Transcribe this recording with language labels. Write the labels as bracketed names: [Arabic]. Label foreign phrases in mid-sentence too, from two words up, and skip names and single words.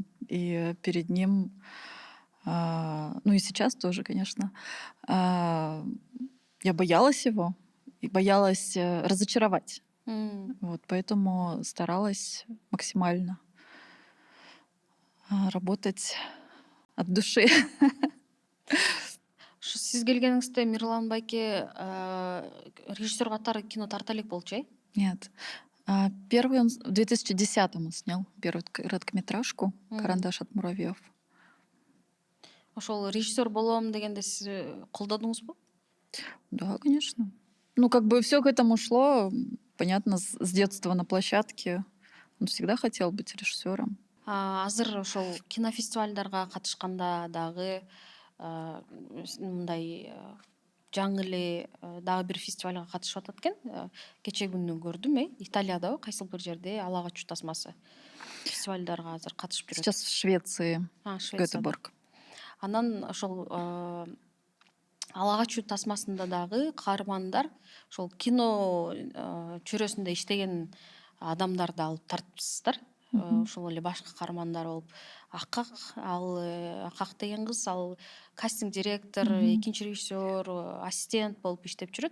[Russian] И перед ним, ну и сейчас тоже, конечно, я боялась его и боялась разочаровать. Вот, поэтому старалась максимально работать от души. [Kyrgyz] Ушу сиз келгениңизде Мирлан байке режиссер катары кино тарта элек болчу, э? [Russian] Нет. Первый он в 2010-м снял первую короткометражку «Карандаш от муравьев». [Kyrgyz] Ошол режиссер болом дегенде сиз колдодуңузбу? [Russian] Да, конечно. Ну, как бы все к этому шло, понятно, с детства на площадке. Он всегда хотел быть режиссером. [Kyrgyz] Азыр ошол кинофестивалдарга катышканда дагы мындай жаңы эле дагы бир фестивалга катышып атат экен. Кечээ күнү көрдүм, Италиядабы, кайсыл бир жерде «Ала качуу тасмасы» фестивалдарга азыр катышып жүрөт. [Russian] Сейчас в Швеции, [Kyrgyz] Швецияда. Гетеборг. Анан ошол «Ала качуу тасмасында дагы каармандар ошол кино чөйрөсүндө иштеген адамдарды алып тартыпсыздар. Ошол эле башкы каармандар болуп. Акак деген кыз, ал кастинг директор, экинчи режиссер, ассистент болуп иштеп жүрөт.